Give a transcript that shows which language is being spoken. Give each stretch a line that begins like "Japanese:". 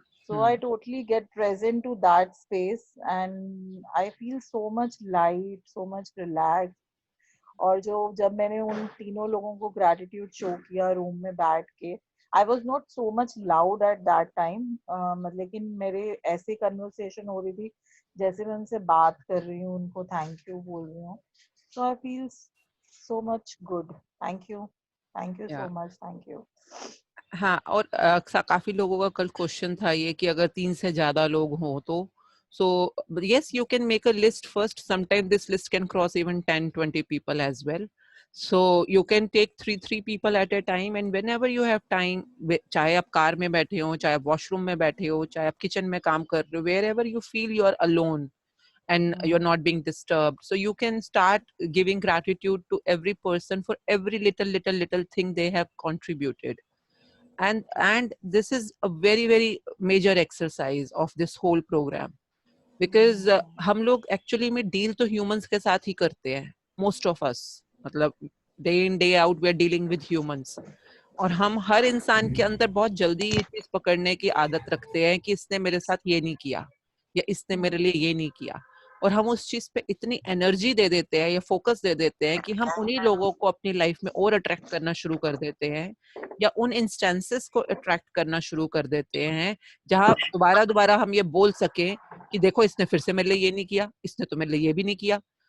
English: So I totally get present to that space and I feel so much light, so much relaxed.
Hindi: और जब मैंने उन तीनों लोगों को gratitude show किया रूम में बैठ के,
English: I was not so much loud at that time,
Hindi: मतलब लेकिन मेरे ऐसे conversation हो रही थी जैसे मैं उनसे बात कर रही हूँ, उनको thank you बोल रही हूँ.
English: So I feel so much good. Thank you so much. Thank you.
Hindi: हाँ, और काफी लोगों का कल क्वेश्चन था ये कि अगर 3 से ज्यादा लोग हों तो
English: so yes, you can make a list first. Sometimes this list can cross even 10-20 people as well. So you can take 3 people at a time, and whenever you have time,
Hindi: चाहे आप कार में बैठे हो, चाहे आप washroom में बैठे हो, चाहे आप किचन में काम कर रहे हो,
English: wherever you feel you are alone and you're not being disturbed, so you can start giving gratitude to every person for every little thing they have contributed. And this is a very major exercise of this whole program, because
Hindi: हम लोग actually में deal तो humans के साथ ही करते हैं,
English: most of us, मतलब day in day out we are dealing with humans,
Hindi: और हम हर इंसान के अंदर बहुत जल्दी ये चीज पकड़ने की आदत रखते हैं कि इसने मेरे साथ ये नहीं किया या इसने मेरे लिए ये नहीं किया, और हम उस चीज पे इतनी एनर्जी दे देते हैं या फोकस दे देते हैं कि हम उन्हीं लोगों को अपनी लाइफ में और अट्रैक्ट करना शुरू कर देते हैं, या उन इंस्टेंसेस को अट्रैक्ट करना शुरू कर देते हैं जहां दोबारा हम ये बोल सके कि देखो इसने फिर से मेरे लिए ये नहीं किया, इसने तो मेरे लिए ये भी नहीं किया.